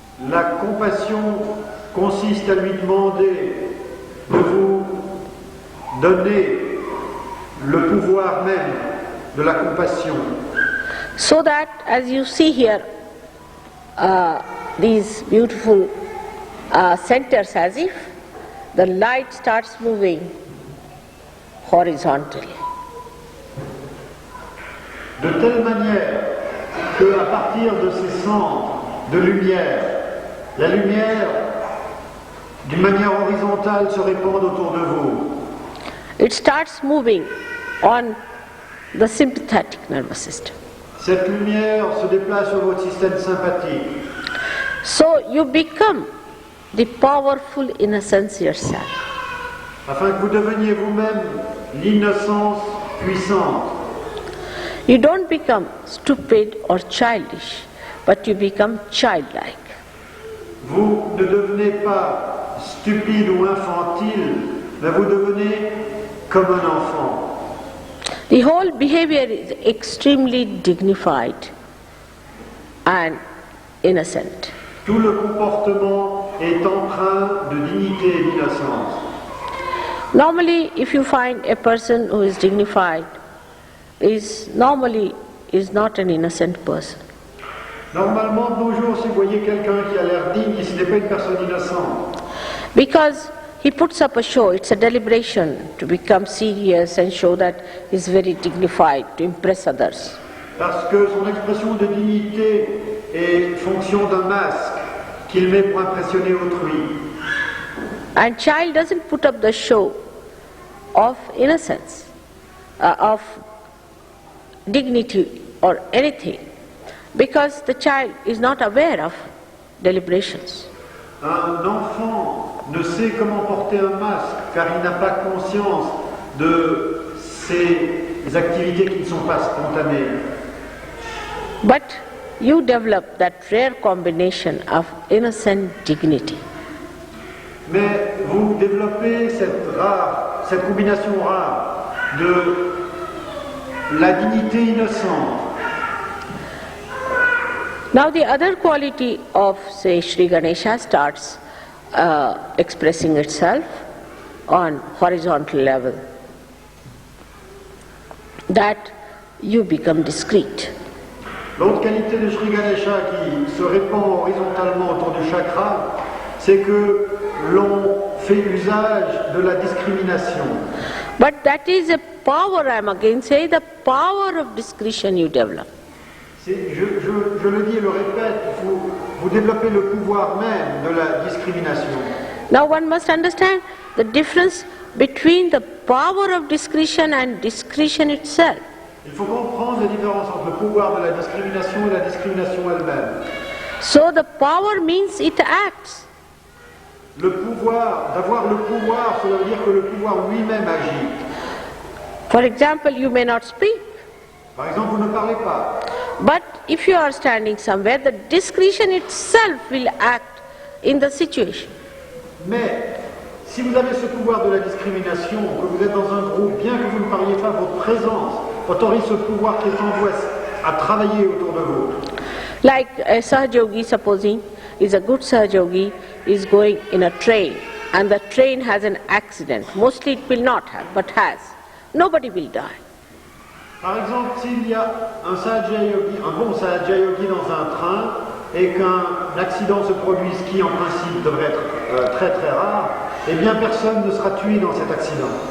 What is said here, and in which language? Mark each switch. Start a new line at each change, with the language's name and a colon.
French: La compassion consiste à lui demander de vous donner le pouvoir même de la compassion.
English: So that, as you see here, these beautiful centers, as if the light starts moving horizontally.
French: De telle manière qu'à partir de ces centres de lumière, la lumière d'une manière horizontale se répand autour de vous.
English: It starts moving on the sympathetic nervous system.
French: Cette lumière se déplace sur votre système sympathique.
English: So you become the powerful innocence yourself.
French: Afin que vous deveniez vous-même l'innocence puissante.
English: You don't become stupid or childish, but you become childlike.
French: Vous ne devenez pas stupide ou infantile, mais vous devenez comme un enfant.
English: The whole behavior is extremely dignified and innocent.
French: Tout le comportement est empreint de dignité et d'innocence.
English: Normally, if you find a person who is dignified, is not an innocent person.
French: Normalement, de nos jours, si vous voyez quelqu'un qui a l'air digne, ce n'est pas une personne innocente.
English: Because he puts up a show, it's a deliberation to become serious and show that he's very dignified, to impress others.
French: Parce que son expression de dignité est fonction d'un masque qu'il met pour impressionner autrui.
English: And child doesn't put up the show of innocence, of dignity or anything, because the child is not aware of deliberations.
French: Un enfant ne sait comment porter un masque car il n'a pas conscience de ses activités qui ne sont pas spontanées.
English: But you develop that rare combination of innocent dignity.
French: Mais vous développez cette combinaison rare de la dignité innocente.
English: Now the other quality of, say, Shri Ganesha starts expressing itself. on horizontal level, that you become discreet.
French: L'autre qualité de Shri Ganesha qui se répand horizontalement autour du chakra, c'est que l'on fait usage de la discrimination.
English: But that is a power, I am again saying, the power of discretion you develop.
French: Je le dis et le répète, vous développez le pouvoir même de la discrimination.
English: Now one must understand the difference between the power of discretion and discretion itself.
French: Il faut comprendre la différence entre le pouvoir de la discrimination et la discrimination elle-même.
English: So the power means it acts.
French: Le pouvoir, d'avoir le pouvoir, cela veut dire que le pouvoir lui-même agit.
English: For example, you may not speak,
French: Par exemple, vous ne parlez pas.
English: but if you are standing somewhere, the discretion itself will act in the situation.
French: Mais si vous avez ce pouvoir de la discrimination, que vous êtes dans un groupe, bien que vous ne parliez pas, votre présence autorise ce pouvoir qui est en vous à travailler autour de vous.
English: Like a Sahajogi, supposing, is a good Sahajogi, is going in a train, and the train has an accident. Mostly it will not have, but has. Nobody will die.
French: Par exemple, s'il y a un Sahaja Yogi, un bon Sahaja Yogi dans un train, et qu'un accident se produise qui en principe devrait être très très rare, eh bien personne ne sera tué dans cet accident.